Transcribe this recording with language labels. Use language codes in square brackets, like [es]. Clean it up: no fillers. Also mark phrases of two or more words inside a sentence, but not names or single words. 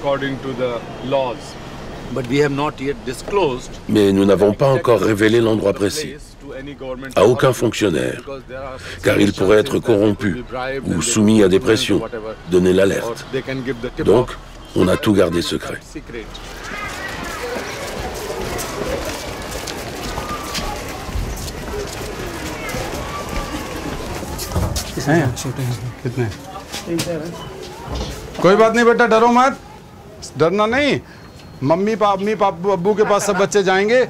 [fr] Mais nous n'avons pas encore révélé l'endroit précis à aucun fonctionnaire, car il pourrait être corrompu ou soumis à des pressions, donner l'alerte. Donc, on a tout gardé secret. [hi] कितने? कोई बात नहीं बेटा, डरो मत, डरना नहीं। मम्मी पापा अब्बू के पास सब बच्चे जाएंगे।